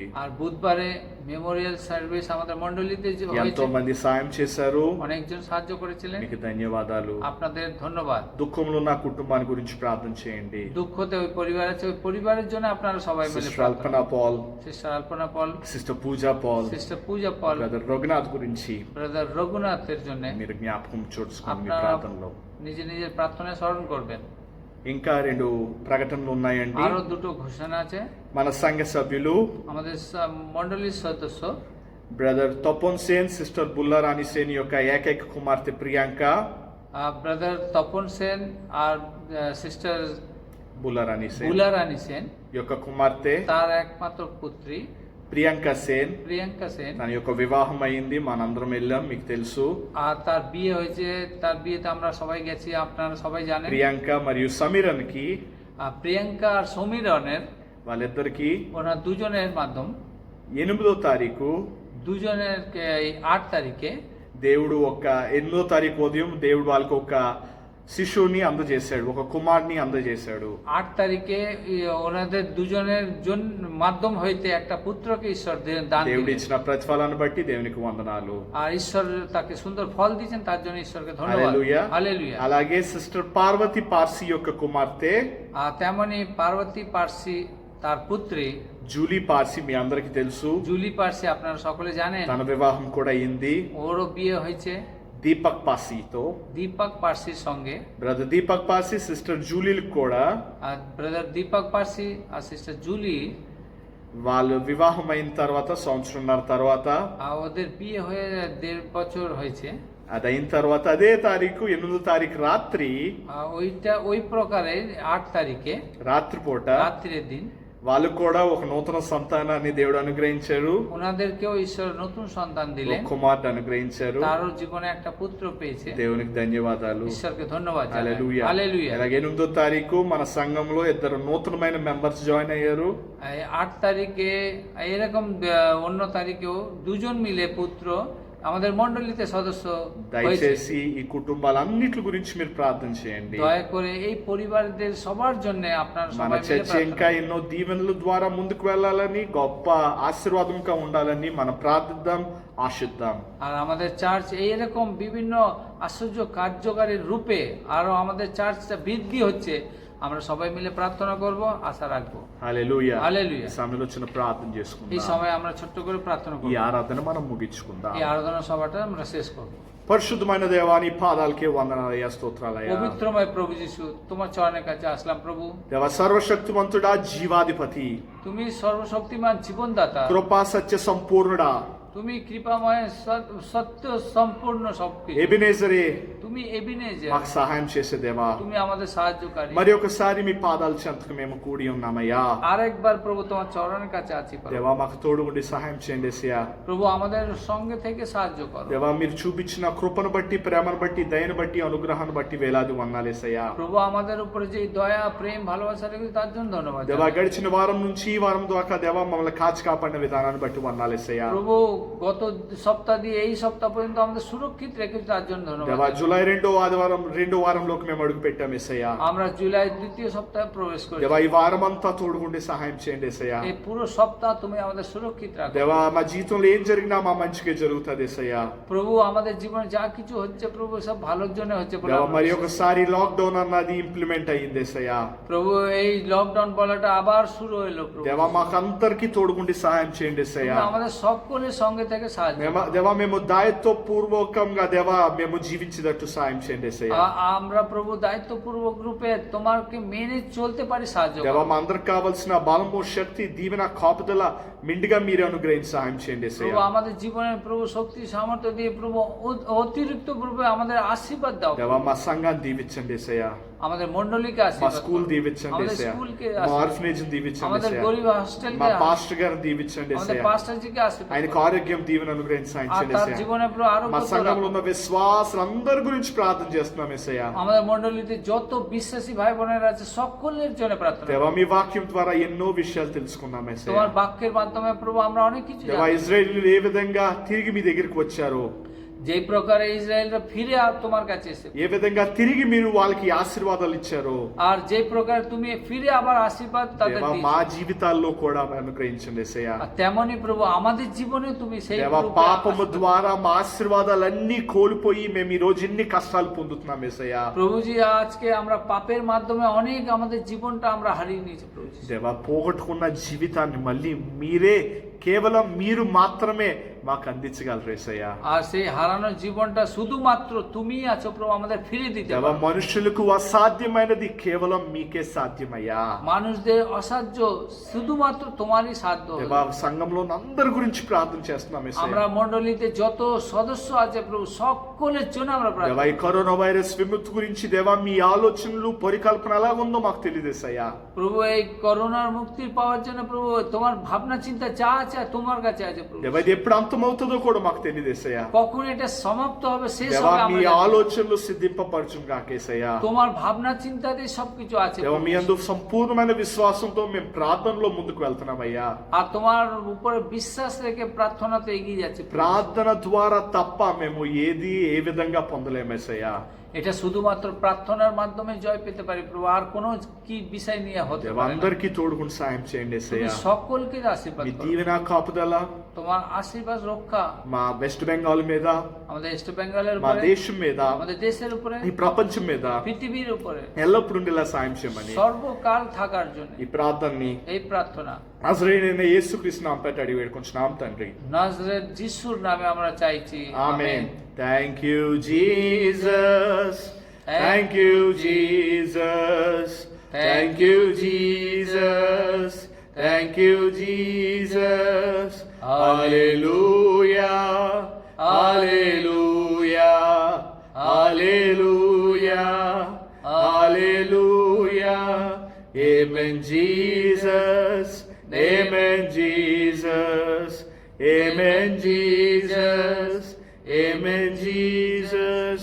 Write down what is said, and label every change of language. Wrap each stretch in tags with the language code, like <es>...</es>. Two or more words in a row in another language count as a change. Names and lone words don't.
<bn>আর বুধবারে মেমোরিয়াল সার্ভিস আমাদের মণ্ডলীতে যে</bn> <te>ఎంతో</te> <bn>হয়েছে,</bn> <te>మంది సాయం చేశారు.</te> <bn>অনেকজন সাহায্য করেছিলেন,</bn> <te>మీకు ధన్యవాదాలు.</te> <bn>আপনাদের ধন্যবাদ।</bn> <te>దుఃఖంలో నా కుటుంబాన్ని గురించి ప్రార్థన చేయండి.</te> <bn>দুঃখতে ওই পরিবার আছে, ওই পরিবারের জন্য আপনারা সবাই মিলে</bn> <te>సిస్టర్ అల్పనా పాల్,</te> <bn>সিস্টার আলপনা পল,</bn> <te>సిస్టర్ పూజా పాల్,</te> <bn>সিস্টার পূজা পল,</bn> <te>బ్రదర్ రఘునాథ్ గురించి</te> <bn>ব্রাদার రఘুনাথের জন্য</bn> <te>మీరు జ్ఞాపకం చూసుకోండి మీ</te> <bn>আপনারা</bn> <te>ప్రార్థనలో.</te> <bn>নিজের প্রার্থনায় স্মরণ করবেন।</bn> <te>ఇంకా 2 ప్రకటనలు ఉన్నాయండి.</te> <bn>আরো দুটো ঘোষণা আছে।</bn> <te>మన సంఘ సభ్యులు</te> <bn>আমাদের মণ্ডলীর সদস্য</bn> <te>బ్రదర్ తపన్ సేన్, సిస్టర్ బుల్లారాణి సేన్ యొక్క ఏకైక కుమార్తె ప్రియాంక,</te> <bn>ব্রাদার তপন সেন আর সিস্টার</bn> <te>బుల్లారాణి సేన్</te> <bn>বুলারানী সেন</bn> <te>యొక్క కుమార్తె</te> <bn>তার একমাত্র পুত্রী</bn> <te>ప్రియాంక సేన్,</te> <bn>প্রিয়াঙ্কা সেন,</bn> <te>తన యొక్క వివాహం అయింది. మనందరం వెళ్ళాం, మీకు తెలుసు.</te> <bn>আর তার বিয়ে হয়েছে। তার বিয়েতে আমরা সবাই গেছি, আপনারা সবাই জানেন।</bn> <te>ప్రియాంక మరియు సమీరన్ కి,</te> <bn>আর ప్రియాంকা আর সমীরনের</bn> <te>వాళ్ళిద్దరికి</te> <bn>ওনার দুজনের মাধ্যম</bn> <te>8వ తారీఖు</te> <bn>দুজনের এই 8 তারিখে</bn> <te>దేవుడు 8వ తారీఖు ఉదయం దేవుడు వాళ్ళకి ఒక శిశువుని అందజేశాడు, ఒక కుమారుని అందజేశాడు.</te> <bn>8 তারিখে ওনাদের দুজনের মাধ্যম হইতে একটা পুত্রকে ঈশ্বর দান</bn> <te>దేవుడు</te> <bn>দিলেন।</bn> <te>ఇచ్చిన ప్రతిఫలాన్ని బట్టి దేవునికి వందనాలు.</te> <bn>আর ঈশ্বর তাকে সুন্দর ফল দিয়েছেন, তার জন্য ঈশ্বরকে ধন্যবাদ।</bn> <te>హల్లెలూయా.</te> <bn>হালেলুয়া।</bn> <te>అలాగే సిస్టర్ పార్వతి పార్సీ యొక్క కుమార్తె</te> <bn>আর তেমনি পার্বতী পার্সি তার পুত্রী</bn> <te>జూలీ పార్సీ మీ అందరికి తెలుసు.</te> <bn>জুলি পার্সি আপনারা সকলে জানেন,</bn> <te>తన వివాహం కూడా అయింది</te> <bn>ওরও বিয়ে হয়েছে</bn> <te>దీపక్ పార్సీతో.</te> <bn>দীপক পার্সির সঙ্গে।</bn> <te>బ్రదర్ దీపక్ పార్సీ సిస్టర్ జూలీలకు కూడా</te> <bn>আর బ్రదర్ দীপক পার্সি আর সিস্টার জুলি</bn> <te>వాళ్ళు వివాహం అయిన తర్వాత సంవత్సరంన్నర తర్వాత</te> <bn>ওদের বিয়ে হয়ে 1.5 বছর হয়েছে।</bn> <te>అది అయిన తర్వాత అదే తారీఖు 8వ తారీఖు రాత్రి,</te> <bn>ওইটা ওই প্রকারে 8 তারিখে</bn> <te>రాత్రిపూట</te> <bn>রাত্রির দিন</bn> <te>వాళ్ళు కూడా ఒక నూతన సంతానాన్ని దేవుడు అనుగ్రహించారు,</te> <bn>ওনাদেরকেও ঈশ্বর নতুন সন্তান</bn> <te>ఒక</te> <bn>দিলেন,</bn> <te>కుమార్తె అనుగ్రహించారు.</te> <bn>তারও জীবনে একটা পুত্র পেয়েছে।</bn> <te>దేవునికి ధన్యవాదాలు.</te> <bn>ঈশ্বরকে ধন্যবাদ জানাই।</bn> <te>హల్లెలూయా.</te> <bn>হালেলুয়া।</bn> <te>అలాగే 8వ తారీఖు మన సంఘంలో 2 నూతనమైన</te> <en>members join</en> <te>అయ్యారు.</te> <bn>এই 8 তারিখে এরকম অন্য তারিখেও দুজন মিলে পুত্র আমাদের মণ্ডলীতে সদস্য হয়েছে।</bn> <te>దయచేసి ఈ కుటుంబాలన్నిటి గురించి మీరు ప్రార్థన చేయండి.</te> <bn>দয়া করে এই পরিবারদের সবার জন্য আপনারা</bn> <te>మన</te> <bn>সবাই মিলে</bn> <te>చర్చ</te> <bn>প্রার্থনা</bn> <te>ఇంకా ఎన్నో దీవెనల ద్వారా ముందుకు వెళ్ళాలని, గొప్ప ఆశీర్వాదంగా ఉండాలని మనం ప్రార్థిద్దాం, ఆశిద్దాం.</te> <bn>আর আমাদের চার্চ এইরকম বিভিন্ন আশ্চর্য কার্যকারীর রূপে আরো আমাদের চার্চটা বৃদ্ধি হচ্ছে, আমরা সবাই মিলে প্রার্থনা করব, আশা রাখবো।</bn> <te>హల్లెలూయా.</te> <bn>హల్లెలూయా।</bn> <te>ఈ సమయంలో చిన్న ప్రార్థన</te> <bn>এই</bn> <te>చేసుకుందాం.</te> <bn>সময় আমরা ছোট্ট করে প্রার্থনা</bn> <te>ఈ</te> <bn>করব।</bn> <te>ఆరాధన మనం ముగించుకుందాం.</te> <bn>এই আরাধনা সভাটা আমরা শেষ করব।</bn> <te>పరిశుద్ధమైన దేవాని పాదాలకే వందనాలయ్యా, స్తోత్రాలయ్యా.</te> <bn>পবিত্রময় প্রভু যিশু, তোমার চরণের কাছে আসলাম প্রভু।</bn> <te>దేవ సర్వశక్తిమంతుడా, జీవాధిపతి,</te> <bn>তুমি సర్వশক্তিমান জীবনদাতা,</bn> <te>కృపా సత్య సంపూర్ణుడా,</te> <bn>তুমি কৃপাময় সত্য সম্পূর্ণ সবকিছু,</bn> <te>ఎబినేజరే,</te> <bn>তুমি ఎబినేజర్,</bn> <te>మాకు సహాయం చేసే దేవా.</te> <bn>তুমি আমাদের সাহায্যকারী।</bn> <te>మరి ఒకసారి మీ పాదాల చెంతకు మేము కూడి ఉన్నామయ్యా.</te> <bn>আরেকবার প্রভু তোমার চরণের কাছে আছি প্রভু।</bn> <te>దేవా మాకు తోడు ఉండి సహాయం చేయండి యేసయ్యా.</te> <bn>প্রভু আমাদের সঙ্গে থেকে সাহায্য করো।</bn> <te>దేవా మీరు చూపించిన కృపను బట్టి, ప్రేమను బట్టి, దయను బట్టి, అనుగ్రహాన్ని బట్టి వేలాది వందనాలు యేసయ్యా.</te> <bn>প্রভু আমাদের উপরে যে দয়া প্রেম ভালোবাসা রেখেছে তার জন্য ধন্যবাদ</bn> <te>దేవా</te> <bn>জানাই।</bn> <te>గడిచిన వారం నుంచి ఈ వారం దాకా దేవా మమ్మల్ని కాచి కాపాడిన విధానాన్ని బట్టి వందనాలు యేసయ్యా.</te> <bn>প্রভু গত সপ্তাহ দিয়ে এই সপ্তাহ পর্যন্ত আমাদের সুরক্ষিত রেখেছে, তার জন্য</bn> <te>దేవా</te> <bn>ধন্যবাদ।</bn> <te>జూలై రెండో వారంలోకి మేము అడుగు పెట్టాం యేసయ్యా.</te> <bn>আমরা জুলাই দ্বিতীয় সপ্তাহে প্রবেশ করি।</bn> <te>దేవా ఈ వారం అంతా తోడుగుండి సహాయం చేయండి యేసయ్యా.</te> <bn>এই পুরো সপ্তাহ তুমি আমাদের সুরক্ষিত রাখো।</bn> <te>దేవా మా జీవితంలో ఏం జరిగినా మా మంచికే జరుగుతుంది యేసయ్యా.</te> <bn>প্রভু আমাদের জীবনে যা কিছু হচ্ছে প্রভু সব ভালোর জন্য হচ্ছে বলে</bn> <te>దేవా</te> <bn>আমরা</bn> <te>మరి</te> <bn>বিশ্বাস করি।</bn> <te>ఒకసారి లాక్డౌన్ అన్నది ఇంప్లిమెంట్ అయ్యింది యేసయ్యా.</te> <bn>প্রভু এই লকডাউন বলাটা আবার শুরু হলো প্রভু।</bn> <te>దేవా మాకందరికి తోడుగుండి సహాయం చేయండి యేసయ్యా.</te> <bn>তুমি আমাদের সকলের সঙ্গে থেকে সাহায্য করো।</bn> <te>దేవా మేము దాయత్వపూర్వకంగా దేవా మేము జీవించేటట్టు సహాయం చేయండి యేసయ్యా.</te> <bn>আমরা প্রভু দায়িত্বপূর্বক রূপে তোমাকে মেনে চলতে পারি, সাহায্য</bn> <te>దేవా</te> <bn>করো।</bn> <te>మా అందరికి కావాల్సిన బలము శక్తి దీవెన కాపుదల మెండుగా మీరే అనుగ్రహించి సహాయం చేయండి</te> <bn>প্রভু</bn> <te>యేసయ్యా.</te> <bn>আমাদের জীবনের প্রভু শক্তি সামর্থ্য দিয়ে প্রভু অতিরিক্ত প্রভু আমাদের আশীর্বাদ দাও।</bn> <te>దేవా మా సంఘాన్ని దీవించండి యేసయ్యా.</te> <bn>আমাদের মণ্ডলীকে</bn> <te>మా</te> <bn>আশীর্বাদ</bn> <te>స్కూల్</te> <bn>করো।</bn> <te>దీవించండి</te> <bn>আমাদের</bn> <te>యేసయ్యా.</te> <bn>স্কুলকে</bn> <te>మా</te> <bn>আশীর্বাদ</bn> <te>ఆర్ఫనేజ్ దీవించండి</te> <bn>আমাদের</bn> <te>యేసయ్యా.</te> <bn>গরিব</bn> <te>మా</te> <bn>হস্টেলকে</bn> <te>పాస్టర్ గారిని దీవించండి</te> <bn>আমাদের</bn> <te>యేసయ్యా.</te> <bn>পাস্টারজিকে আশীর্বাদ</bn> <te>ఆయనకు</te> <bn>করো।</bn> <te>ఆరోగ్యం దీవెన అనుగ్రహించి సహాయం</te> <bn>আর</bn> <te>చేయండి</te> <bn>তার</bn> <te>యేసయ్యా.</te> <bn>জীবনে প্রভু আরো</bn> <te>మా</te> <bn>কত</bn> <te>సంఘంలో</te> <bn>রাখো।</bn> <te>ఉన్న విశ్వాసులందరి గురించి ప్రార్థన చేస్తున్నాం యేసయ్యా.</te> <bn>আমাদের মণ্ডলীতে যত বিশ্বাসী ভাই বোনেরা আছে সকলের জন্য প্রার্থনা করি।</bn> <te>దేవా మీ వాక్యం ద్వారా ఎన్నో విషయాలు తెలుసుకున్నాం యేసయ్యా.</te> <bn>তোমার বাক্যের মাধ্যমে প্রভু আমরা অনেক কিছু</bn> <te>దేవా</te> <bn>জানি।</bn> <te>ఇజ్రాయేలీలు ఏ విధంగా తిరిగి మీ దగ్గరికి వచ్చారో,</te> <bn>যে প্রকারে ইসরায়েলরা ফিরে তোমার কাছে এসে,</bn> <te>ఏ విధంగా తిరిగి మీరు వాళ్ళకి ఆశీర్వాదాలు ఇచ్చారో,</te> <bn>আর যে প্রকারে তুমি ফিরে আবার আশীর্বাদ তাদের</bn> <te>దేవా</te> <bn>দিয়েছো,</bn> <te>మా జీవితాల్లో కూడా అనుగ్రహించండి యేసయ్యా.</te> <bn>আর তেমনি প্রভু আমাদের জীবনে তুমি সেই</bn> <te>దేవా</te> <bn>রূপে</bn> <te>పాపము</te> <bn>আশীর্বাদ-</bn> <te>ద్వారా మా ఆశీర్వాదాలన్నీ కోల్పోయి మేము ఈ రోజు ఎన్ని కష్టాలు పొందుతున్నాం యేసయ్యా.</te> <bn>প্রভুজি আজকে আমরা পাপের মাধ্যমে অনেক আমাদের জীবনটা আমরা হারিয়ে নিয়েছি প্রভুজি।</bn> <te>దేవా పోగొట్టుకున్న జీవితాన్ని మళ్ళీ మీరే, కేవలం మీరు మాత్రమే మాకు అందించగలరు యేసయ్యా.</te> <bn>আর সেই হারানো জীবনটা শুধুমাত্র তুমিই আছো প্রভু আমাদের ফিরে দিতে</bn> <te>దేవా</te> <bn>পারো।</bn> <te>మనుషులకు అసాధ్యమైనది కేవలం మీకే సాధ్యమయ్యా.</te> <bn>মানুষদের অসাধ্য শুধুমাত্র তোমারই সাধ্য।</bn> <te>దేవా సంఘంలో అందరి గురించి ప్రార్థన చేస్తున్నాం యేసయ్యా.</te> <bn>আমরা মণ্ডলীতে যত সদস্য আছে প্রভু সকলের জন্য আমরা</bn> <te>దేవా</te> <bn>প্রার্থনা</bn> <te>ఈ కరోనా వైరస్ విముక్తి గురించి దేవా మీ ఆలోచనలు పరికల్పన ఎలా ఉందో మాకు తెలియదు యేసయ్యా.</te> <bn>প্রভু এই করোনার মুক্তি পাওয়ার জন্য প্রভু তোমার ভাবনা চিন্তা যা আছে তোমার কাছে আছে প্রভু।</bn> <te>దేవా ఇది ఎప్పుడు అంతమవుతుందో కూడా మాకు తెలియదు యేసయ్యా.</te> <bn>কখন এটা সমাপ্ত হবে শেষ</bn> <te>దేవా</te> <bn>হবে</bn> <te>మీ</te> <bn>আমরা জানি না।</bn> <te>ఆలోచనలు సిద్ధింపపరచును గాక యేసయ్యా.</te> <bn>তোমার ভাবনা চিন্তাতে সবকিছু আছে</bn> <te>దేవా</te> <bn>প্রভু।</bn> <te>మీ యందు సంపూర్ణమైన విశ్వాసంతో మేము ప్రార్థనలో ముందుకు వెళ్తున్నామయ్యా.</te> <bn>আর তোমার উপরে বিশ্বাস রেখে প্রার্থনাতে এগিয়ে যাচ্ছে প্রভু।</bn> <te>ప్రార్థన ద్వారా తప్ప మేము ఏది ఏ విధంగా పొందలేమేసయ్యా.</te> <bn>এটা শুধুমাত্র প্রার্থনার মাধ্যমে জয় পেতে পারি প্রভু, আর কোনো কি বিষয় নিয়ে হতে</bn> <te>దేవా</te> <bn>পারে না।</bn> <te>అందరికీ తోడుకుని సాయం చేయండి</te> <bn>তুমি</bn> <te>యేసయ్యా.</te> <bn>সকলকে আশীর্বাদ</bn> <te>మీ</te> <bn>করো।</bn> <te>దీవెన కాపుదల</te> <bn>তোমার আশীর্বাদ রক্ষা</bn> <te>మా వెస్ట్ బెంగాల్ మీద,</te> <bn>আমাদের ইস্ট বেঙ্গলের</bn> <te>మా</te> <bn>উপরে,</bn> <te>దేశం మీద,</te> <bn>আমাদের দেশের উপরে,</bn> <te>ఈ ప్రపంచం మీద</te> <bn>পৃথিবীর উপরে</bn> <te>ఎల్లప్పుడూ ఉండేలా సాయం చేయమని</te> <bn>সর্বকাল থাকার জন্য</bn> <te>ఈ ప్రార్థనని</te> <bn>এই প্রার্থনা</bn> <te>నజరేయుడైన యేసుక్రీస్తు నామం పెట్టి అడిగి వేడుకుంటున్నాం తండ్రి. নাজরেত যিশুর নামে আমরা চাইছি, ఆమేన్.</te> <en>Thank you Jesus, thank you Jesus, thank you Jesus, thank you Jesus.</en> <te>హల్లెలూయా, హల్లెలూయా, హల్లెలూయా, హల్లెలూయా. ఆమేన్ జీసస్, ఆమేన్ జీసస్, ఆమేన్ జీసస్,</te> <bn>আমেন জিসাস।</bn>